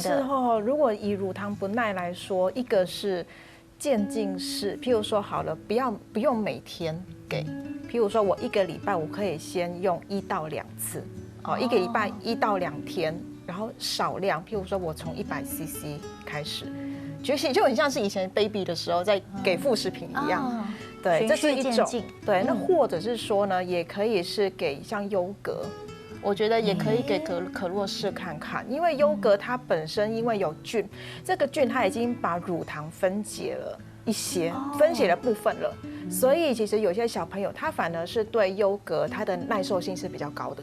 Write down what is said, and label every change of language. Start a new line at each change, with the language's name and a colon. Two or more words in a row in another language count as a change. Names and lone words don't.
Chinese: 其實如果以乳糖不耐來說，一個是漸進式，譬如說好了，不用每天給，譬如說我一個禮拜我可以先用1到2次，一個禮拜1到2天，然後少量，譬如說我從 100cc 開始，就很像是以前 baby 的時候在給副食品一樣。對，這是一種。對，那或者是說呢，也可以是給像優格，我覺得也可以給可樂試看看，因為優格它本身因為有菌，這個菌它已經把乳糖分解了一些，分解的部分了，所以其實有些小朋友他反而是對優格它的耐受性是比較高的。